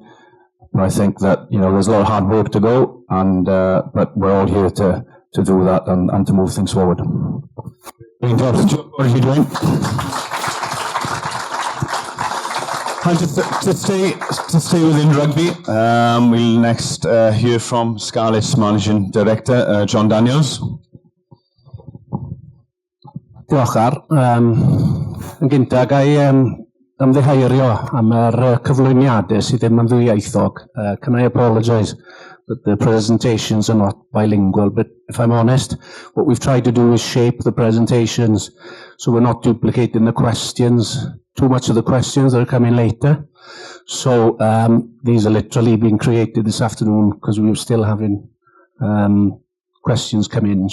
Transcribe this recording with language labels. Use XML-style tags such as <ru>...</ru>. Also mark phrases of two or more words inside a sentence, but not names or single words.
<en>But I think that, you know, there's a lot of hard work to go, and but we're all here to do that and to move things forward. What are you doing? And to stay within rugby, we'll next hear from Scarlets Managing Director John Daniels.</en> <cy>Diolch ar. Yn gyntaf, ga I ymddiheurio am yr cyflwyniadau sydd ddim yn ddwyieithog.</cy> <en>Can I apologise that the presentations are not bilingual, but if I'm honest, what we've tried to do is shape the presentations so we're not duplicating the questions, too much of the questions that are coming later. So these are literally being created this afternoon because we were still having questions come in.</en>